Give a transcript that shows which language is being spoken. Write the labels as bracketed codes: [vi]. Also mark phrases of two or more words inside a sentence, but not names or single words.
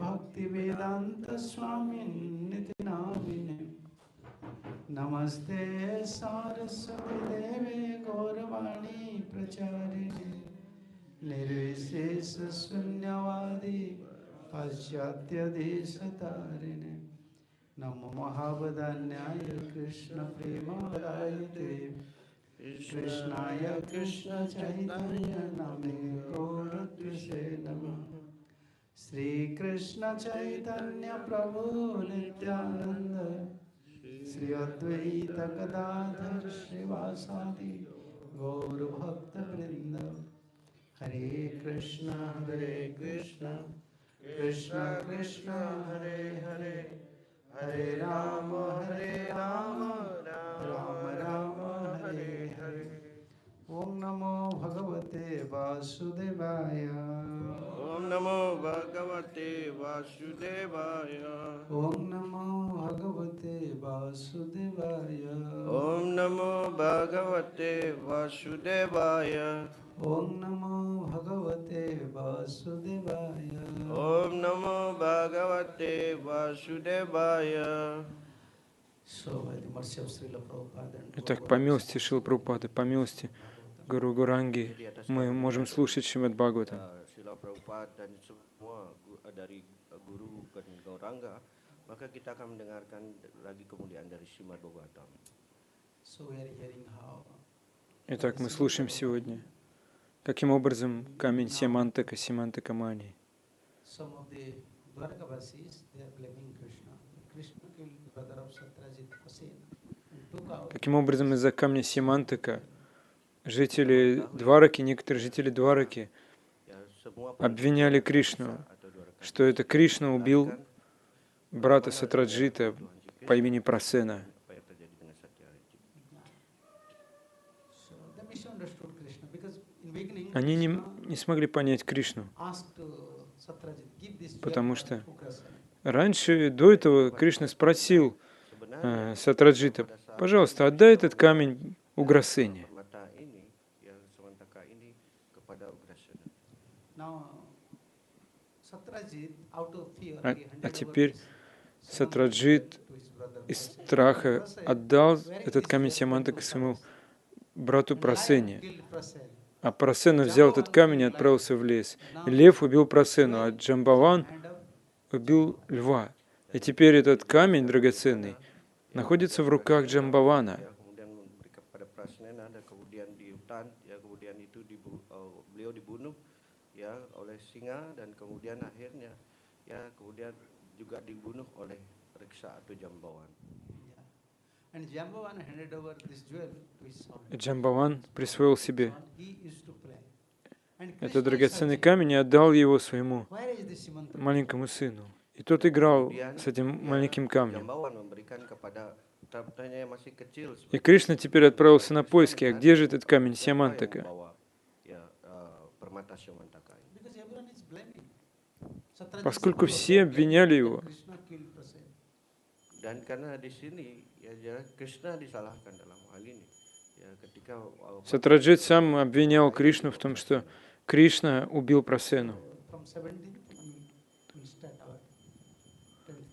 [sa] भक्तिवेदान्तस्वामिन्निति नामिने नमस्ते सारस्वती देवे गौरवाणी प्रचारिणे निर्विशेष शून्यवादी पाश्चात्य देशतारिणे नमो महावदान्याय कृष्ण प्रेमादायते कृष्णाय कृष्ण चैतन्य नामे गौरद्विषे नमः। श्री कृष्ण चैतन्य प्रभु नित्यानंद श्री अद्वैत गदाधर श्रीवासादि गौर भक्त वृंद हरे कृष्ण कृष्ण कृष्ण हरे हरे हरे राम राम राम हरे हरे। ओम नमो भगवते वासुदेवाय। ओम नमो भगवते वासुदेवाय। ओम नमो भगवते वासुदेवाय। ओम नमो भगवते वासुदेवाय। ओम नमो भगवते वासुदेवाय। ओम नमो भगवते वासुदेवाय. [ru] Итак, по милости Шрила Прабхупады, по милости Гуру Гуранги, мы можем слушать Шримад Бхагаватам. [id] Srila Prabhupada dan semua dari guru dan Gauranga, maka kita akan mendengarkan lagi kemuliaan dari Srimad Bhagavatam. [ru] Итак, мы слушаем сегодня, каким образом камень Семантака, Семантака Мани. Каким образом из-за камня Семантака жители Двараки, некоторые жители Двараки [id] semua [ru] обвиняли Кришну, что это Кришна убил брата Сатраджита по имени Прасена. [id] apa yang terjadi dengan Satyajit. [en] So they misunderstood Krishna because in beginning [ru] Они [en] Krishna [ru] не смогли понять Кришну, [en] asked Satyajit, give this [ru] потому [en] jewel [ru] что [en] to Ugrasena. [ru] раньше, до этого, Кришна спросил [id] Sebenarnya [ru] Сатраджита, пожалуйста, отдай этот камень Уграсене. [id] permata ini, yang Samantaka ini kepada Ugrasena. [en] Now Satyajit out of fear [ru] А [en] he handed over [ru] теперь [en] this [ru] Сатраджит [en] to his brother. [ru] из страха отдал этот камень Симантака своему брату Прасене. [en] Killed Prasena. [ru] А Прасена взял этот камень и отправился в лес. Лев убил Прасену, а Джамбаван [en] Hand of [ru] убил льва. И теперь этот камень драгоценный находится в руках Джамбавана. [id] Ya, kemudian memberikan kepada Prasnena dan kemudian di hutan, ya kemudian itu beliau dibunuh ya oleh singa dan kemudian akhirnya ya kemudian juga dibunuh oleh Riksa atau Jambawan. [en] Yeah. And Jambavan handed over this jewel to his son. [ru] Джамбаван присвоил себе [en] He used to play. And [ru] этот [en] Krishna is [ru] драгоценный [en] searching, [ru] камень и отдал его своему [en] where is this Simantaka? [ru] маленькому сыну. И тот играл [id] Kemudian [ru] с этим [id] ya, [ru] маленьким камнем. [id] Jambawan memberikan kepada putranya yang masih kecil. [ru] И Кришна теперь отправился на поиски, а где же этот камень [id] Siapa yang [ru] Симантака? [id] membawa, ya, permata Samantaka ini. [en] Because everyone is blaming. Satyajit [ru] Поскольку [en] said, [ru] все обвиняли его, [en] Krishna killed Prasena. [id] Dan karena di sini ya Krishna disalahkan dalam hal ini. Ya ketika [ru] Сатраджит сам обвинял Кришну в том, что Кришна убил Прасену. [en] From 17th, we start our 10th